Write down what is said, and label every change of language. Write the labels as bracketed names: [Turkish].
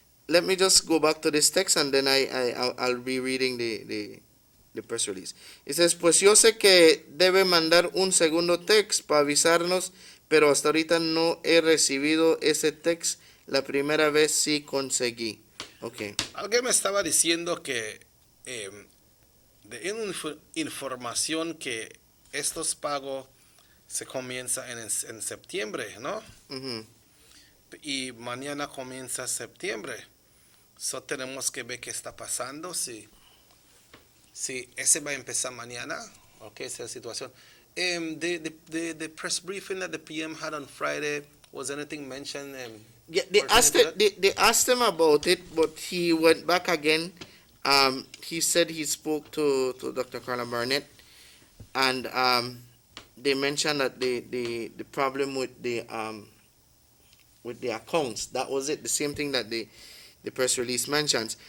[English] Let me just go back to this text and then I'll be reading the press release. It says, [Spanish] pues yo sé que debe mandar un segundo text para avisarnos, pero hasta ahorita no he recibido ese text. La primera vez sí conseguí. [English] Okay. [Spanish] Alguien me estaba diciendo que de información que estos pagos se comienzan en septiembre, ¿no? Uh-huh. Y mañana comienza septiembre. So tenemos que ver qué está pasando, si ese va a empezar mañana, okay, esa es la situación. [English] The press briefing that the PM had on Friday, was anything mentioned? Yeah, they asked him about it, but he went back again. He said he spoke to Dr. Carla Barnett, and they mentioned that the problem with the accounts, that was it, the same thing that the press release mentions.